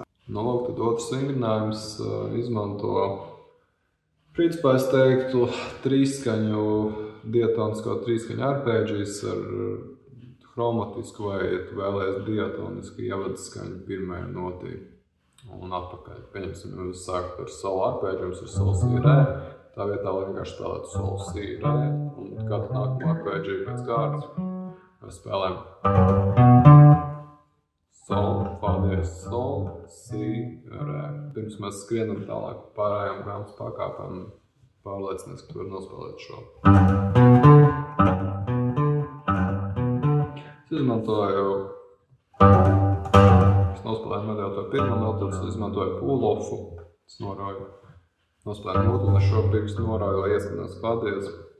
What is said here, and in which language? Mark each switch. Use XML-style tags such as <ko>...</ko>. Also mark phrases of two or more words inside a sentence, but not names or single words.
<lv>Nu, lūk, tad otrs vingrinājums izmanto, principā es teiktu, diatonisko trīskaņu arpēģijas ar chromatisku vai, ja tu vēlies, diatonisku ievadskaņu pirmajā notī un atpakaļ. Pieņemsim, ja mēs sākam ar solo arpēģiju, mums ir sol, si, re. Tā vietā, lai vienkārši spēlētu sol, si, re. Un katru nākamo arpēģiju pēc kārtas mēs spēlējam sol, fa diez, sol, si, re. Pirms mēs skrienam tālāk pārējām grāmatas pakāpēm, pārliecinies, ka tu vari nospēlēt šo. Es izmantoju, es nospēlēju mediātoru pirmo notu, es izmantoju pull-offu, es norauju, nospēlēju notu un ar šo pirkstu norauju, lai ieskanās fa diez.</lv>